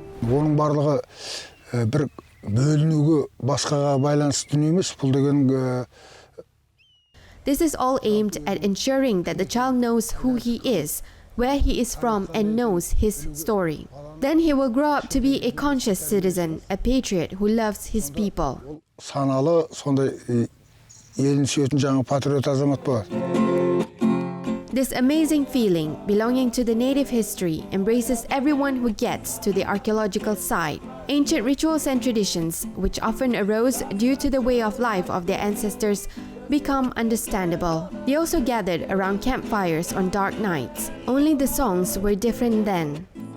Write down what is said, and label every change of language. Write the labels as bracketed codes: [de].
[kk] Оның барлығы бір бөлінуге басқаға байланысты дүние емес. Бұл деген [en] This is all aimed at ensuring that the child knows who he is, where he is from, and knows his story. Then he will grow up to be a conscious citizen, a patriot who loves his people. [kk] Саналы сондай елін сүйетін жаңа патриот азамат болады. [en] This amazing feeling belonging to the native history embraces everyone who gets to the archaeological site. Ancient rituals and traditions, which often arose due to the way of life of their ancestors, become understandable. They also gathered around campfires on dark nights. Only the songs were different then.